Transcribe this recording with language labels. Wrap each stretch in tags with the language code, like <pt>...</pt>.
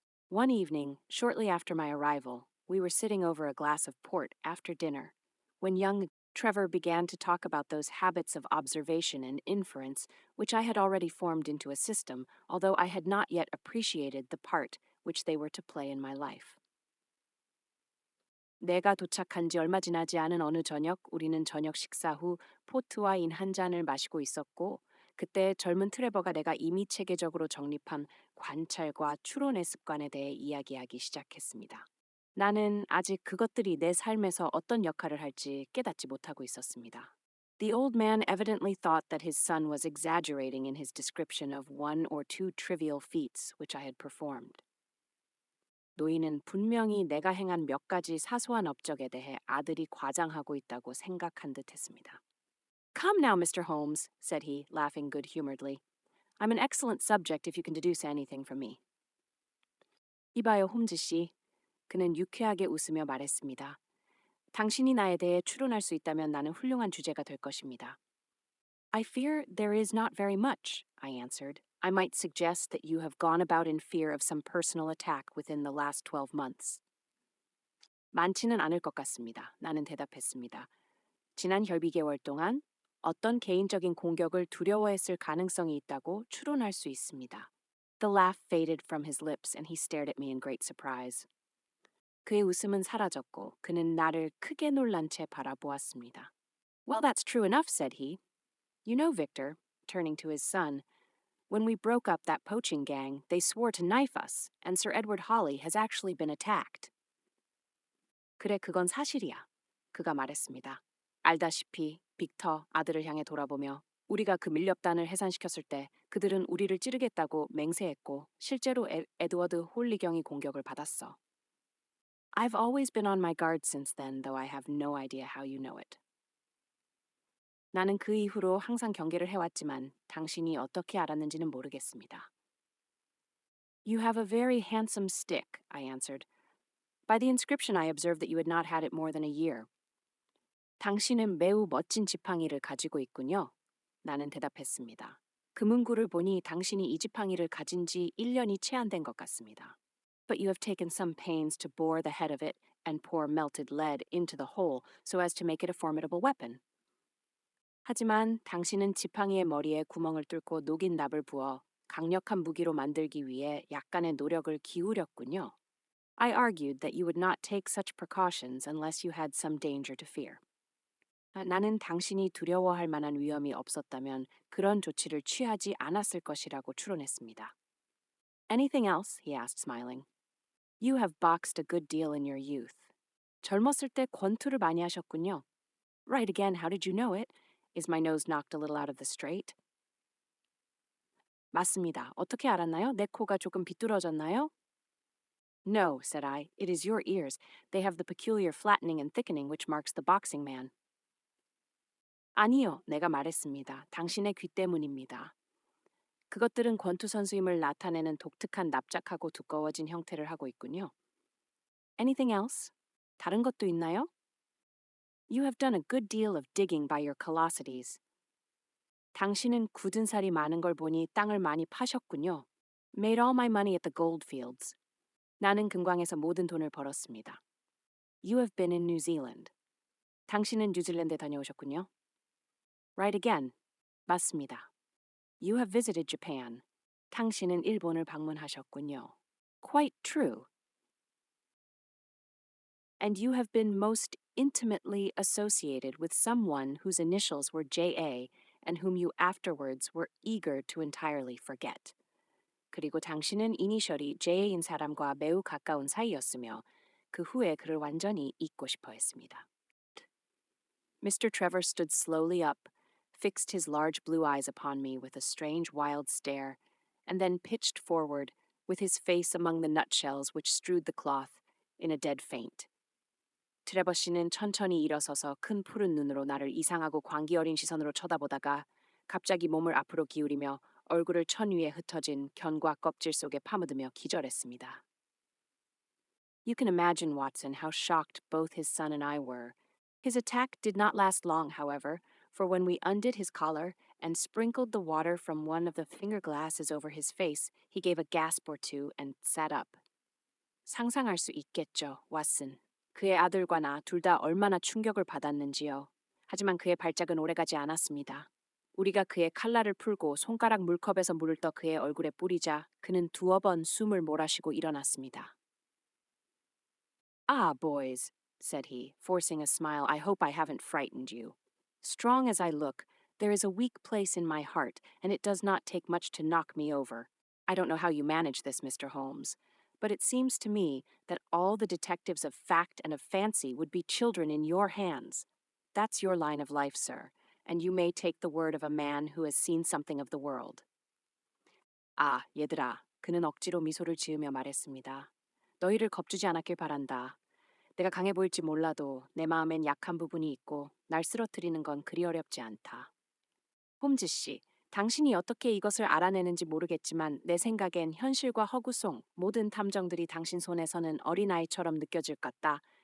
<en>One evening, shortly after my arrival, we were sitting over a glass of port after dinner when young Trevor began to talk about those habits of observation and inference which I had already formed into a system, although I had not yet appreciated the part which they were to play in my life.</en> <ko>내가 도착한 지 얼마 지나지 않은 어느 저녁, 우리는 저녁 식사 후 포트와인 한 잔을 마시고 있었고 그때 젊은 트레버가 내가 이미 체계적으로 정립한 관찰과 추론의 습관에 대해 이야기하기 시작했습니다. 나는 아직 그것들이 내 삶에서 어떤 역할을 할지 깨닫지 못하고 있었습니다.</ko> <en>The old man evidently thought that his son was exaggerating in his description of one or two trivial feats which I had performed.</en> <ko>노인은 분명히 내가 행한 몇 가지 사소한 업적에 대해 아들이 과장하고 있다고 생각한 듯 했습니다.</ko> <en>Come now, Mr. Holmes, said he, laughing good-humoredly. I'm an excellent subject if you can deduce anything from me.</en> <ko>이봐요, 홈즈 씨. 그는 유쾌하게 웃으며 말했습니다. 당신이 나에 대해 추론할 수 있다면 나는 훌륭한 주제가 될 것입니다.</ko> <en>I fear there is not very much, I answered. I might suggest that you have gone about in fear of some personal attack within the last 12 months.</en> <ko>많지는 않을 것 같습니다. 나는 대답했습니다. 지난 결비개월 동안 어떤 개인적인 공격을 두려워했을 가능성이 있다고 추론할 수 있습니다.</ko> <en>The laugh faded from his lips and he stared at me in great surprise.</en> <ko>그의 웃음은 사라졌고 그는 나를 크게 놀란 채 바라보았습니다.</ko> <en>Well, that's true enough, said he. You know, Victor, turning to his son, when we broke up that poaching gang, they swore to knife us, and Sir Edward Hawley has actually been attacked.</en> <ko>그래, 그건 사실이야. 그가 말했습니다. 알다시피 빅터 아들을 향해 돌아보며 우리가 그 밀렵단을 해산시켰을 때 그들은 우리를 찌르겠다고 맹세했고 실제로 에드워드 홀리경이 공격을 받았어.</ko> <en>I've always been on my guard since then, though I have no idea how you know it.</en> <ko>나는 그 이후로 항상 경계를 해왔지만 당신이 어떻게 알았는지는 모르겠습니다.</ko> <en>You have a very handsome stick, I answered. By the inscription I observed that you had not had it more than a year.</en> <ko>당신은 매우 멋진 지팡이를 가지고 있군요. 나는 대답했습니다. 그 문구를 보니 당신이 이 지팡이를 가진 지 1년이 채 안 된 것 같습니다.</ko> <en>But you have taken some pains to bore the head of it and pour melted lead into the hole so as to make it a formidable weapon.</en> <ko>하지만 당신은 지팡이의 머리에 구멍을 뚫고 녹인 납을 부어 강력한 무기로 만들기 위해 약간의 노력을 기울였군요.</ko> <en>I argued that you would not take such precautions unless you had some danger to fear.</en> <ko>나는 당신이 두려워할 만한 위험이 없었다면 그런 조치를 취하지 않았을 것이라고 추론했습니다.</ko> <en>Anything else? He asked, smiling. You have boxed a good deal in your youth.</en> <ko>젊었을 때 권투를 많이 하셨군요.</ko> <en>Right again, how did you know it? Is my nose knocked a little out of the straight?</en> <ko>맞습니다. 어떻게 알았나요? 내 코가 조금 비뚤어졌나요?</ko> <en>No, said I. It is your ears. They have the peculiar flattening and thickening which marks the boxing man.</en> <ko>아니요, 내가 말했습니다. 당신의 귀 때문입니다. 그것들은 권투 선수임을 나타내는 독특한 납작하고 두꺼워진 형태를 하고 있군요.</ko> <en>Anything else?</en> <ko>다른 것도 있나요?</ko> <en>You have done a good deal of digging by your callosities.</en> <ko>당신은 굳은 살이 많은 걸 보니 땅을 많이 파셨군요.</ko> <en>Made all my money at the gold fields.</en> <ko>나는 금광에서 모든 돈을 벌었습니다.</ko> <en>You have been in New Zealand.</en> <ko>당신은 뉴질랜드에 다녀오셨군요.</ko> <en>Right again.</en> <ko>맞습니다.</ko> <en>You have visited Japan.</en> <ko>당신은 일본을 방문하셨군요.</ko> <en>Quite true. And you have been most intimately associated with someone whose initials were J.A. and whom you afterwards were eager to entirely forget.</en> <ko>그리고 당신은 이니셜이 J인 사람과 매우 가까운 사이였으며 그 후에 그를 완전히 잊고 싶어 했습니다.</ko> <en>Mr. Trevor stood slowly up, fixed his large blue eyes upon me with a strange wild stare, and then pitched forward, with his face among the nutshells which strewed the cloth, in a dead faint.</en> <ko>트레버 씨는 천천히 일어서서 큰 푸른 눈으로 나를 이상하고 광기 어린 시선으로 쳐다보다가 갑자기 몸을 앞으로 기울이며 얼굴을 천 위에 흩어진 견과 껍질 속에 파묻으며 기절했습니다.</ko> <en>You can imagine, Watson, how shocked both his son and I were. His attack did not last long, however, for when we undid his collar and sprinkled the water from one of the finger glasses over his face, he gave a gasp or two and sat up.</en> <ko>상상할 수 있겠죠, 왓슨. 그의 아들과 나 둘 다 얼마나 충격을 받았는지요. 하지만 그의 발작은 오래가지 않았습니다. 우리가 그의 칼날을 풀고 손가락 물컵에서 물을 떠 그의 얼굴에 뿌리자 그는 두어 번 숨을 몰아쉬고 일어났습니다.</ko> <en>Ah, boys, said he, forcing a smile. I hope I haven't frightened you. Strong as I look, there is a weak place in my heart, and it does not take much to knock me over. I don't know how you manage this, Mr. Holmes, but it seems to me that all the detectives of fact and of fancy would be children in your hands. That's your line of life, sir, and you may take the word of a man who has seen something of the world.</en> <ko>아, 얘들아, 그는 억지로 미소를 지으며 말했습니다. 너희를 겁주지 않았길 바란다. 내가 강해 보일지 몰라도 내 마음엔 약한 부분이 있고 날 쓰러뜨리는 건 그리 어렵지 않다. 홈즈 씨, 당신이 어떻게 이것을 알아내는지 모르겠지만 내 생각엔 현실과 허구송, 모든 탐정들이 당신 손에서는 어린아이처럼 느껴질 것 같다.</ko>